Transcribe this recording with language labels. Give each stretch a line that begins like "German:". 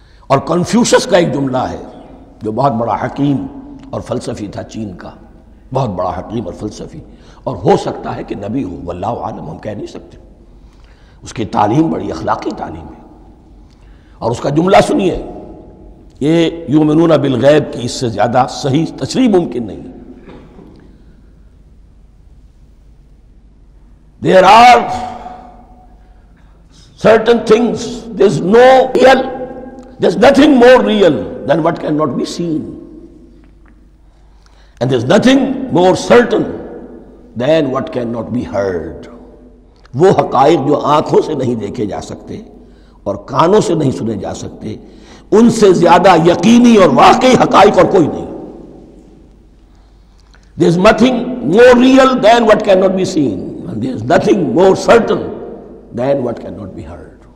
Urdu: اور کنفیوشس کا ایک جملہ ہے جو بہت بڑا حکیم اور فلسفی تھا، چین کا بہت بڑا حکیم اور فلسفی، اور ہو سکتا ہے کہ نبی ہو، واللہ عالم، ہم کہہ نہیں سکتے۔ اس کی تعلیم بڑی اخلاقی تعلیم ہے، اور اس کا جملہ سنیے، یہ یؤمنون بالغیب کی اس سے زیادہ صحیح تشریح ممکن نہیں۔
English: There are certain things, there's no real, there's nothing more real than what cannot be seen. And there's nothing more certain than what cannot be heard.
Urdu: وہ حقائق جو آنکھوں سے نہیں دیکھے جا سکتے اور کانوں سے نہیں سنے جا سکتے، ان سے زیادہ یقینی اور واقعی حقائق اور کوئی نہیں.
English: There's nothing more real than what cannot be seen, and there's nothing more certain than what cannot be heard.